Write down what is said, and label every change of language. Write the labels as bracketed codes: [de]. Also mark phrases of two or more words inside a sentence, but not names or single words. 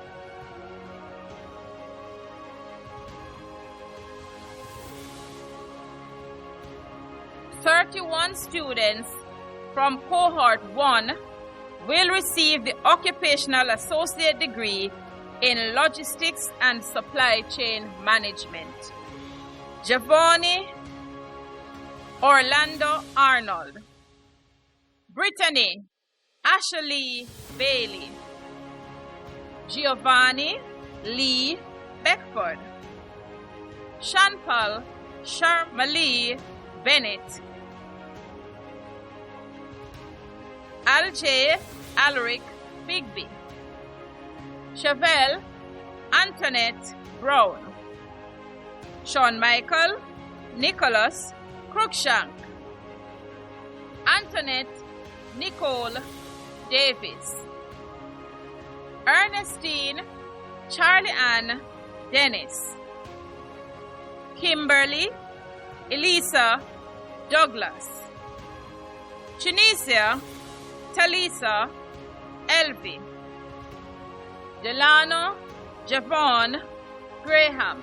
[en] "31 students from Cohort 1 will receive the Occupational Associate degree in Logistics and Supply Chain Management. Giovanni Orlando Arnold. Brittany Ashley Bailey. Giovanni Lee Beckford. Shanpal Sharmali Bennett. Alj Alric Bigby. Chevelle Antoinette Brown. Sean Michael Nicholas Cruikshank. Antoinette Nicole Davis. Ernestine Charlie Ann Dennis. Kimberly Elisa Douglas. Tunisia Talisa Elvie. Delano Javon Graham.